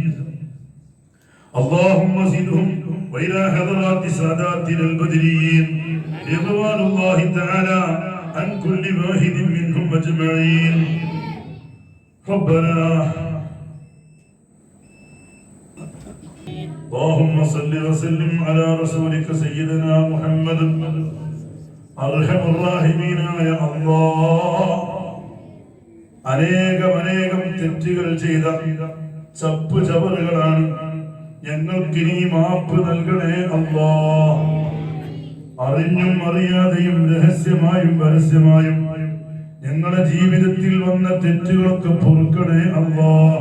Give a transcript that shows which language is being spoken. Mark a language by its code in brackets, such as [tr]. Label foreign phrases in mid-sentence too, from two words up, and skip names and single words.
[ar] اللهم زدهم وإلى حضرات ساداتنا البدريين رضوان الله تعالى عن كل واحد منهم أجمعين. ربنا اللهم صل وسلم على رسولك سيدنا محمد أرحم الراحمين يا الله. [ml] അനേകം തെറ്റുകൾ ചെയ്ത ചപ്പു ചവറുകളാണ്. ഞങ്ങൾക്ക് നീ മാപ്പ് നൽകണേ അല്ലാഹ്. അറിഞ്ഞും അറിയാതെയും രഹസ്യമായും പരസ്യമായും ഞങ്ങളുടെ ജീവിതത്തിൽ വന്ന തെറ്റുകളൊക്കെ പൊറുക്കണേ അല്ലാഹ്.